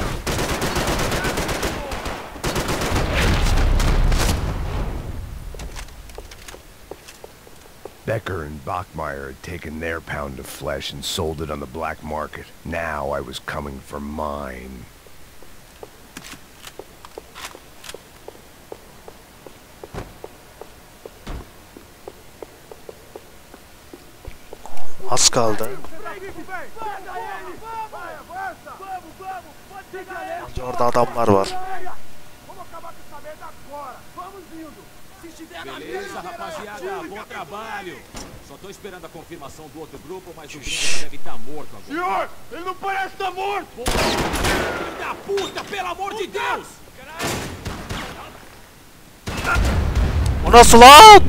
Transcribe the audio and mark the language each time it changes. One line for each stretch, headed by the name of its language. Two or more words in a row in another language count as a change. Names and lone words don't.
English: Becker and Bachmeyer had taken their pound of flesh and sold it on the black market. Now I was coming for mine.
Turkish: Az kaldı. Orada adamlar var.
Portuguese: Beleza, rapaziada, bom trabalho. Só tô esperando a confirmação do outro grupo, mas o gringo já deve estar morto agora. Senhor, ele não parece estar morto! Filho da puta, pelo amor de Deus!
Turkish: O nasıl lan?